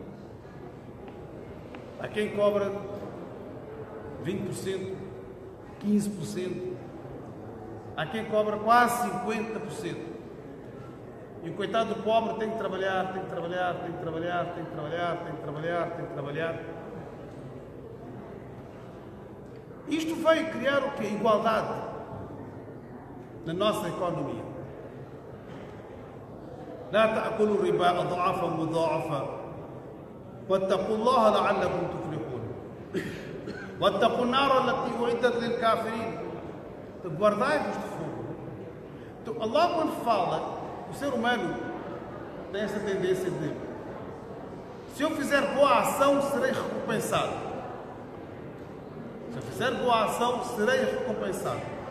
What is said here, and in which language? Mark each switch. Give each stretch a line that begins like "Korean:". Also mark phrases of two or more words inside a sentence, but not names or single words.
Portuguese: Há quem cobra 20%, 15%, há quem cobra quase 50%. E o coitado do pobre tem que trabalhar, tem que trabalhar, tem que trabalhar, tem que trabalhar, tem que trabalhar, tem que trabalhar. Isto veio criar o quê? Igualdade na nossa economia.
Arabic: لا تأكلوا الربا أضعافا مضاعفة واتقوا الله لعلكم تفلحون واتقوا النار التي أعدت للكافرين.
Portuguese: Guardai-vos de fogo. Então, Allah, quando fala, o ser humano tem essa tendência de: se eu fizer boa ação, serei recompensado. Se eu fizer boa ação, serei recompensado.